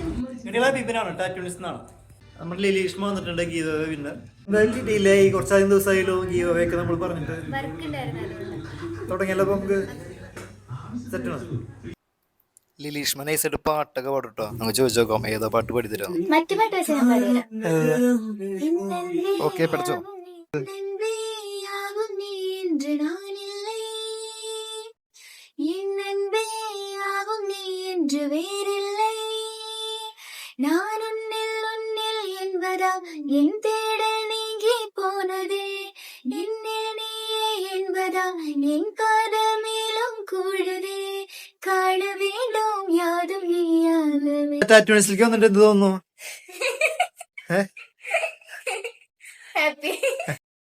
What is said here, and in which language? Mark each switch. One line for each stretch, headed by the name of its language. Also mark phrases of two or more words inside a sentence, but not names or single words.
Malayalam: നമ്മുടെ ലീഷ്മ വന്നിട്ടുണ്ട് ഗീത പിന്നെ എന്തായാലും കിട്ടിയില്ലേ ഈ കുറച്ചധികം ദിവസമായാലും ഗീവയൊക്കെ നമ്മൾ പറഞ്ഞിട്ട് തുടങ്ങിയല്ലോ. അപ്പൊ നമുക്ക് സെറ്റാണ്. ലീഷ്മ നൈസായിട്ട് പാട്ടൊക്കെ പാടുട്ടോ. നമുക്ക് ചോദിച്ചു നോക്കാം ഏതാ പാട്ട് പാടിത്തരാം. മറ്റു പാട്ട് വെച്ചാൽ ഞാൻ പാടില്ല. ഓക്കെ പഠിച്ചോ.
Tamil: என் தேடல் நீங்கி போனதே என்னில் நீயே என்பதா என் காதல் மேலும் கூடுதே காண வேண்டும் யாதும் நீயாகவே.
Malayalam: ടാറ്റൂണിസിലേക്ക് വന്നിട്ട് എന്ത് തോന്നുന്നു? ഹാപ്പി